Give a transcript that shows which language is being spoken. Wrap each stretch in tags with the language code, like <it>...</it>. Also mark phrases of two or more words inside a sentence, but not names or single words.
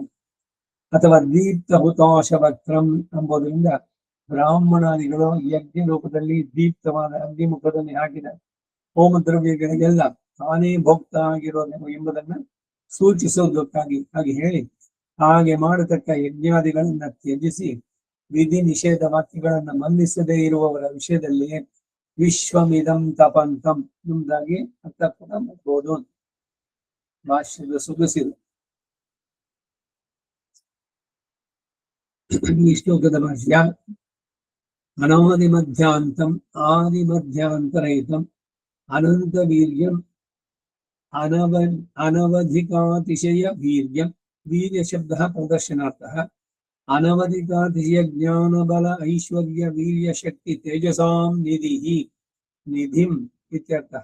<kn>ಅಥವಾ</kn> <sa>ದೀಪ್ತ ಹುತಾಶ ವಕ್ರಂ</sa> <kn>ಎಂಬುದರಿಂದ ಬ್ರಾಹ್ಮಣಾದಿಗಳು ಯಜ್ಞ ರೂಪದಲ್ಲಿ ದೀಪ್ತವಾದ ಅಗ್ನಿಮುಖದಲ್ಲಿ ಹಾಕಿದ ಹೋಮ ದ್ರವ್ಯಗಳಿಗೆಲ್ಲ ತಾನೇ ಭೋಕ್ತ ಆಗಿರೋದು ಎಂಬುದನ್ನ ಸೂಚಿಸೋದಕ್ಕಾಗಿ ಹಾಗೆ ಹೇಳಿ, ಹಾಗೆ ಮಾಡತಕ್ಕ ಯಜ್ಞಾದಿಗಳನ್ನ ತ್ಯಜಿಸಿ ವಿಧಿ ನಿಷೇಧ ವಾಕ್ಯಗಳನ್ನ ಮನ್ನಿಸದೇ ಇರುವವರ ವಿಷಯದಲ್ಲಿ</kn> <sa>ವಿಶ್ವಮಿದಂ ತಪಂತಂ</sa> <kn>ಎಂಬುದಾಗಿ ಅರ್ಥ ಕೂಡ ಮಾಡಬಹುದು. ಭಾಷ್ಯದ ಸೊಗಸಿದು ಈ ಶ್ಲೋಕದ ಭಾಷ್ಯ.</kn> <sa>ಅನಾದಿ ಮಧ್ಯಾಂತಂ ಆದಿ ಮಧ್ಯಾಂತರಹಿತಂ ಅನಂತ ವೀರ್ಯಂ ಅನವಧಿಕಾತಿಶಯ ವೀರ್ಯಂ. ವೀರ್ಯ ಶಬ್ದ ಪ್ರದರ್ಶನಾರ್ಥಃ. ಅನವಧಿಕಾತಿಶಯ ಜ್ಞಾನ ಬಲ ಐಶ್ವರ್ಯ ವೀರ್ಯ ಶಕ್ತಿ ತೇಜಸಾಂ ನಿಧಿಂ ಇತ್ಯರ್ಥಃ.</sa>